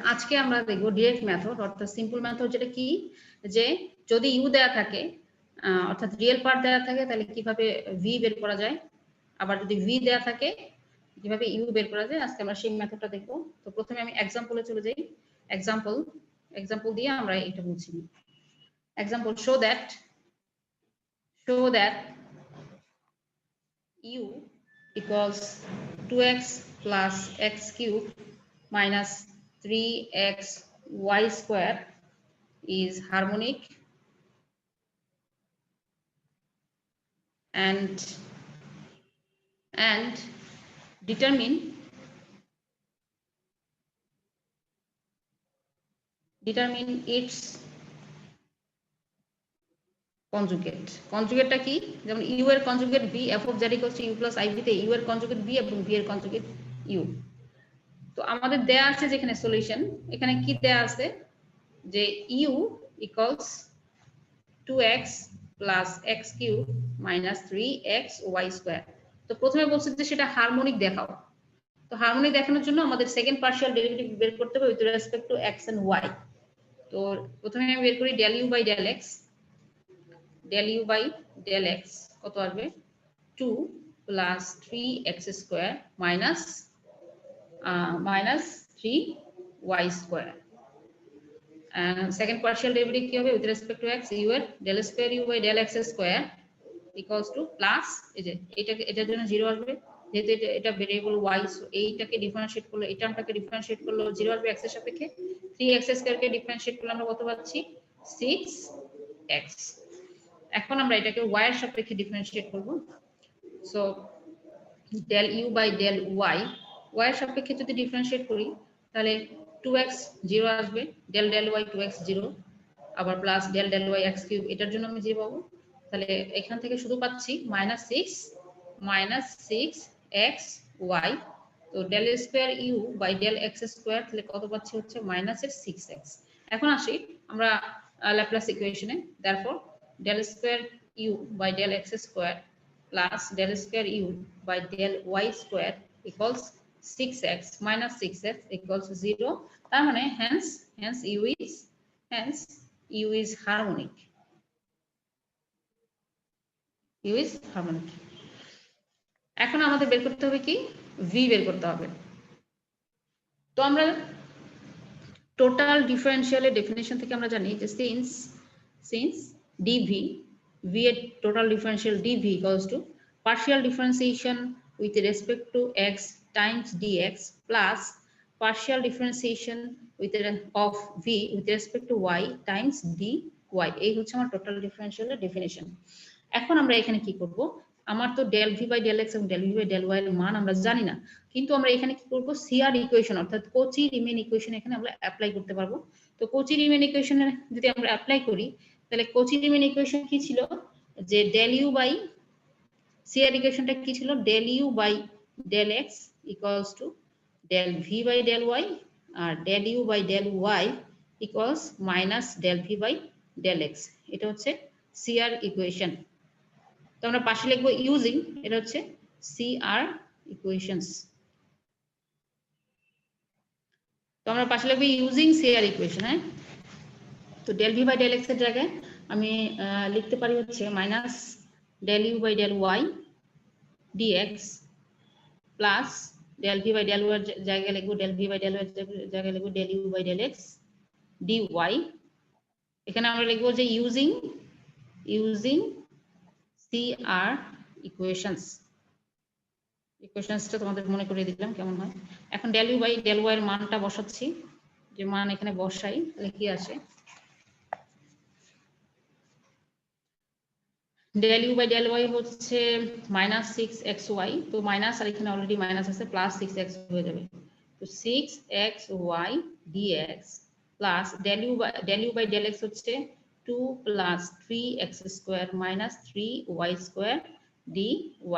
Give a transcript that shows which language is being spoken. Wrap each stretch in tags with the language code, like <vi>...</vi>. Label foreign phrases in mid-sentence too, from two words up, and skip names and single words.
<bn>আজকে আমরা দেখব</bn> <en>direct method,</en> <bn>অর্থাৎ</bn> <en>simple method,</en> <bn>যেটা কি, যে যদি ইউ দেয়া থাকে অর্থাৎ</bn> <en>real part</en> <bn>দেয়া থাকে তাহলে কিভাবে ভি বের করা যায়, আবার যদি ভি দেয়া থাকে কিভাবে ইউ বের করা যায়। আজকে আমরা সেই মেথডটা দেখব। তো প্রথমে আমি এক্সাম্পলে চলে যাই। এক্সাম্পল দিয়ে আমরা এটা বুঝি। এক্সাম্পল,</bn> <en>show that u equals 2x plus x cubed minus 3xy square is harmonic and determine</en> <bn>its কনজুগেটটা কি, যেমন ইউ এর কনজুগেট ভি,</bn> <en>f of z equals to u plus iv</en> <bn>তে ইউ এর কনজুগেট ভি এবং ভি এর কনজুগেট ইউ। তো আমাদের দেয়া আছে যেখানে সলিউশন, এখানে কি দেয়া আছে যে</bn> <en>u equals 2x plus x cube minus 3xy square.</en> <bn>তো প্রথমে বলছে যে সেটা হারমোনিক দেখাও। তো হারমোনিক দেখানোর জন্য আমাদের</bn> <en>second partial derivative</en> <bn>বের করতে হবে</bn> <en>with respect to x and y.</en> <bn>তো প্রথমে আমি বের করি</bn> <en>del u by del x. del u by del x</en> <bn>কত আসবে,</bn> <en>2 plus 3x square minus 3y square. second partial derivative</en> <bn>কি হবে</bn> <en>with respect to x,</en> <bn>u এর</bn> <en>del square u by del x square equals to plus,</en> <bn>এই যে এটার জন্য 0 আসবে যেহেতু এটা ভেরিয়েবল y, এইটাকে ডিফারেন্সিয়েট করলে এই টার্মটাকে ডিফারেন্সিয়েট করলে 0 আসবে x এর সাপেক্ষে।</bn> <en>3x square</en> <bn>কে ডিফারেন্সিয়েট করলে আমরা কত পাচ্ছি, 6x। এখন আমরা এটাকে y এর সাপেক্ষে ডিফারেন্সিয়েট করব। সো</bn> <en>del u by del y,</en> <bn>y এর সাপেক্ষে যদি ডিফারেন্সিয়েট করি তাহলে 2x 0 আসবে, del y 2x 0, আবার</bn> <en>plus del y x cube,</en> <bn>এটার জন্য আমি 0 পাবো। তাহলে এখান থেকে শুধু পাচ্ছি -6xy। তো</bn> <en>del square u by del x square,</en> <bn>তাহলে কত পাচ্ছি হচ্ছে -6x। এখন আসি আমরা ল্যাপ্লাস ইকুয়েশনে।</bn> <en>therefore del square u by del x square plus del square u by del y square equals 6x minus 6x equals 0. তার মানে hence u is harmonic. u is harmonic.</en> <bn>এখন আমাদের বের করতে হবে কি, v বের করতে হবে। তো আমরা টোটাল ডিফারেনশিয়ালের ডেফিনিশন থেকে আমরা জানি যে</bn> <en>since dv,</en> <bn>v এর টোটাল ডিফারেনশিয়াল</bn> <en>dv equals to partial differentiation with respect to x times dx plus partial differentiation of v with respect to y times dy।</en> <bn>এই হচ্ছে আমার টোটাল ডিফারেনশিয়ালের ডেফিনিশন। এখন আমরা এখানে কি করব, আমার তো</bn> <en>del v by del x</en> <bn>এবং</bn> <en>del v by del y</en> <bn>এর মান আমরা জানি না, কিন্তু আমরা এখানে কি করব,</bn> <en>CR equation</en> <bn>অর্থাৎ</bn> <en>Cauchy Riemann equation</en> <bn>এখানে আমরা অ্যাপ্লাই করতে পারবো। তো কোচি রিমেন ইকুয়েশনে যদি আমরা অ্যাপ্লাই করি তাহলে</bn> <en>Cauchy Riemann equation</en> <bn>কি ছিল, যে</bn> <en>del u by,</en> <bn>সিআর ইকুয়েশনটা কি ছিল,</bn> <en>del u by del x equals to del v by del y, আর del u by del y equals minus del v by del x.</en> <bn>এটা হচ্ছে</bn> <en>CR equation.</en> <bn>তো আমরা পাশে লিখবো ইউজিং, এটা হচ্ছে</bn> <en>CR equations.</en> <bn>তো আমরা পাশে লিখবো</bn> <en>using CR equation.</en> <bn>হ্যাঁ, তো del v বাই del x এর জায়গায় আমি লিখতে পারি হচ্ছে</bn> <en>minus del u by del y dx plus del v by del y</en> <bn>এর জায়গায় লিখবো</bn> <en>del v by del y</en> <bn>এর জায়গায় লিখবো</bn> <en>del u by del x dy.</en> <bn>এখানে আমরা লিখবো যে</bn> <en>using CR equations</en> <bn>তোমাদের মনে করে দিলাম কেমন হয়। এখন</bn> <en>del u by del y</en> <bn>এর মানটা বসাচ্ছি, যে মান এখানে বসাই তাহলে কি আসে,</bn> <en>del u by del y</en> <bn>হচ্ছে -6xy, তো মাইনাস আর এখানে অলরেডি মাইনাস আছে,</bn> <en>plus 6x</en> <bn>হয়ে যাবে।</bn> <en>তো 6xy dx plus del u by del x হচ্ছে 2 plus 3x square minus 3y square d y।</en>